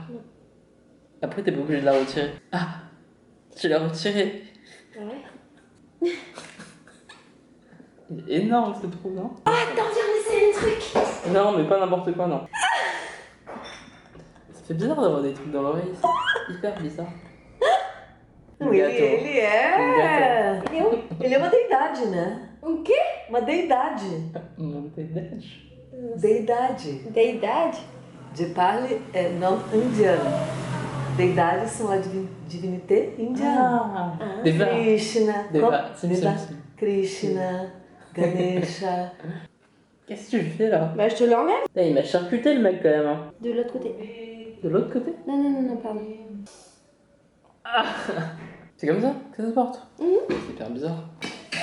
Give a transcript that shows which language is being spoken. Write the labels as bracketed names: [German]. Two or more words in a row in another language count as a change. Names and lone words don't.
[French] Après, t'es pas obligé de la retirer. Ah. Tu l'as retirée. Ouais. Il est énorme, c'est trop bien. Oh, attends, viens essayer un truc. Non, mais pas n'importe quoi, non. Ça fait bizarre d'avoir des trucs dans l'oreille, c'est hyper bizarre. [Portuguese] Ele é. [French] Il est où? [Portuguese] Ele é uma deidade, né? O quê? Uma deidade. [French] Monte-Neige. [Portuguese] Deidade. Deidade? De parle é nome indiano. Deidades são a divinité indiana. Ah. Deva. Krishna. Deva. Sim, Deva. sim, sim. Krishna. Ganesha. [French] Qu'est-ce que tu fais là? Bah, je te l'enlève. Putain, il m'a charcuté le mec quand même. Hein. De l'autre côté. De l'autre côté? Non, pardon. C'est comme ça que ça se porte? C'est hyper bizarre.